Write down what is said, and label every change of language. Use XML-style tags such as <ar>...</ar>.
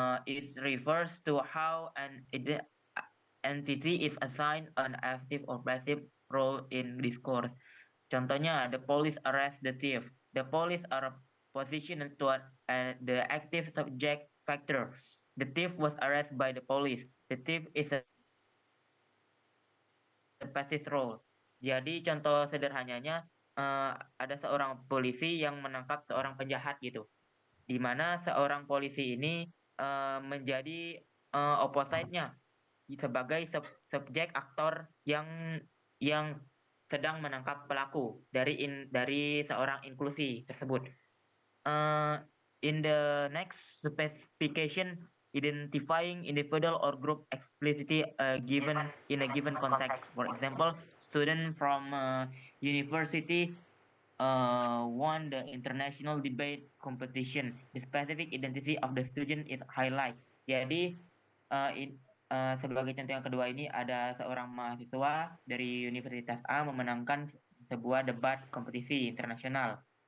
<en>It refers to how an entity is assigned an active or passive role in discourse. Contohnya, the police arrest the thief. The police are positioned to the active subject factor. The thief was arrested by the police. The thief is a passive role.</en> <id>Jadi contoh sederhananya ada seorang polisi yang menangkap seorang penjahat gitu, di mana seorang polisi ini menjadi opposite-nya sebagai subjek aktor yang sedang menangkap pelaku dari seorang inklusi tersebut.</id> <en>In the next specification, identifying individual or group explicitly given in a given context. For example, student from university won the international debate competition. The specific identity of the student is highlight.</en> <id>Jadi sebagai contoh yang kedua ini ada seorang mahasiswa dari Universitas A memenangkan sebuah debat kompetisi internasional.</id>